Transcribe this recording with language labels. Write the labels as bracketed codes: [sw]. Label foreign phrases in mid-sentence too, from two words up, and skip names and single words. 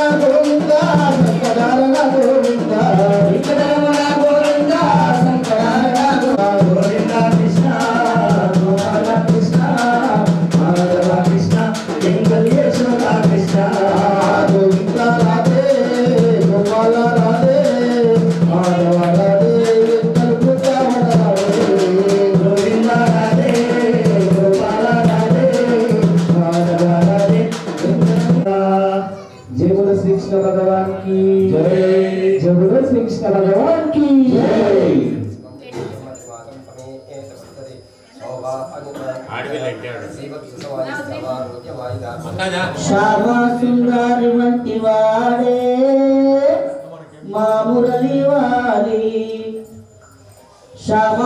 [te] గోవింద సంకటారణ గోవింద వెంకటరమణ గోవింద సంకటారణ గోవింద కృష్ణ గోపాల కృష్ణ మాధవ కృష్ణ వెంకటేశ్వర కృష్ణ గోవింద రాధే గోపాల రాధే మాధవ రాధే వెంకటరమణ రాధే గోవింద రాధే గోపాల రాధే మాధవ రాధే [hi] जय बोलो श्री कृष्ण भगवान की जय जय बोलो श्री कृष्ण भगवान की जय [te] శ్యామ సుందరి వంటి వాడే మా మురళి వారి శ్యామ